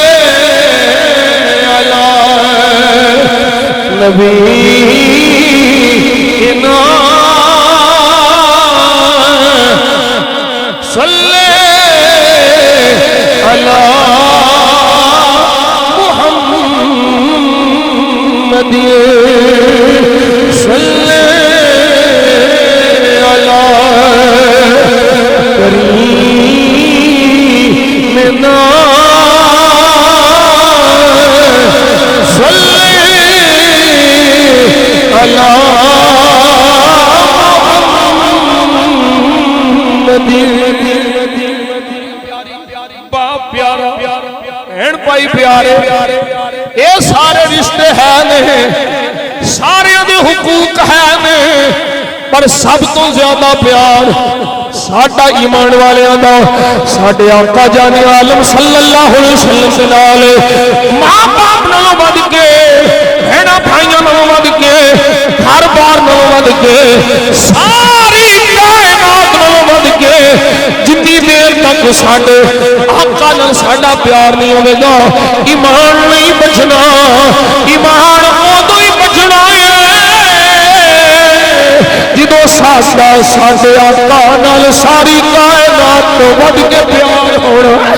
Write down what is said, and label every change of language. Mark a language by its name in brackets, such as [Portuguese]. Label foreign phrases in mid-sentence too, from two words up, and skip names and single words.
[Arabic] علی نبی صلی علی محمد صلی علی كريم صلِّ على [Punjabi] باپ پیارا بھین بھائی پیارے یہ سارے رشتے ہے نے سارے دے حقوق ہے نے پر سب توں زیادہ پیار ساڈا ایمان والیاں دا ساڈے آقا جانِ عالم [Arabic] صَلَّى اللهُ عَلَيْهِ وَسَلَّمَ [Punjabi] دے نال ماں باپ نالوں ودھ کے بھیناں بھائیاں نالوں ودھ کے گھر بار نالوں ودھ کے ساری کائنات نالوں ودھ کے جتنی دیر تک ساڈے آقا نال ساڈا پیار نہیں ہووے گا ایمان نہیں بچنا ایمان اودوں ہی بچنا ہے جدوں ساڈا ساڈے آقا نال ساری کائنات توں ودھ کے پیار ہونا